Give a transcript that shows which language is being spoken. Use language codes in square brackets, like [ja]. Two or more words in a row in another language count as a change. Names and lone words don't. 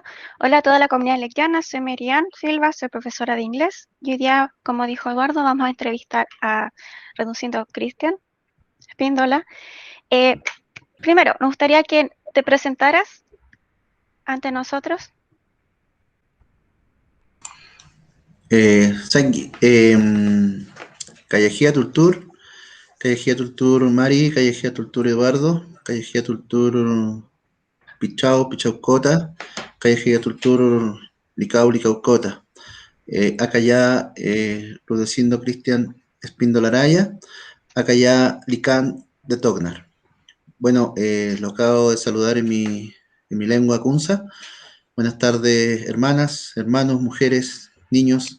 [es] Hola a toda la comunidad lecquiana, soy Merian Silva, soy profesora de inglés. Y hoy día, como dijo Eduardo, vamos a entrevistar a Rudecindo Cristian Espíndola. Primero, nos gustaría que te presentaras ante nosotros. [kuz] Kayajia Tultur Mari, Kayajia Tultur Eduardo, Kayajia Tultur Pichau, Pichau Cota, Kayajia Tultur Licau, Licau Cota. Acá ya Rudecindo Cristian Espíndola Araya, acá ya Lican de Tognar. [es] Bueno, lo acabo de saludar en mi lengua kunza. Buenas tardes, hermanas, hermanos, mujeres, niños.